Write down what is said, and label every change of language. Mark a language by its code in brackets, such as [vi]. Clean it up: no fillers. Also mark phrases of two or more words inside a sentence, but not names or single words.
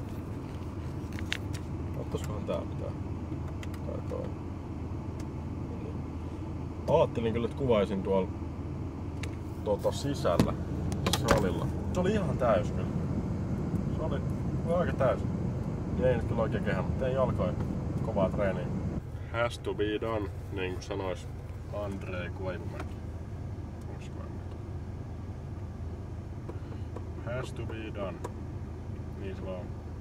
[fi] Ottaiskohan tää pitää? Tai toi. Ajattelin kyllä, että kuvaisin tuolla sisällä salilla. Se oli ihan täys kyllä. Se oli aika täys. Ei nyt kyllä oikein kehä, mutta ei jalkoin kovaa treeniä. [en] Has to be done, [fi] niin kuin sanois Andrei Koivumäki. [en] Has to be done. [fi] Niin se vaan.